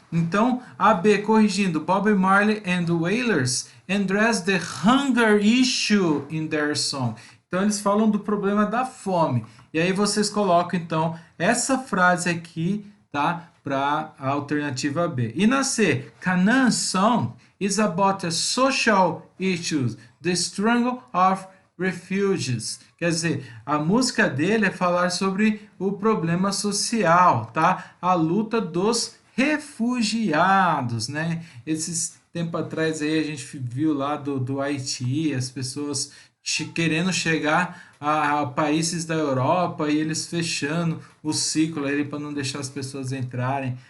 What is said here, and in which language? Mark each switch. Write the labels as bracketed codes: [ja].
[en] Então, A B corrigindo, Bob Marley and the Wailers address the hunger issue in their song. [pt] Então eles falam do problema da fome. E aí vocês colocam então essa frase aqui, tá? Para a alternativa B. [en] E na C, Canaan Song is about the social issues, the struggle of refugees. [pt] Quer dizer, a música dele é falar sobre o problema social, tá? A luta dos refugiados, né? Esses tempo atrás aí a gente viu lá do Haiti, as pessoas querendo chegar a países da Europa e eles fechando o ciclo aí para não deixar as pessoas entrarem.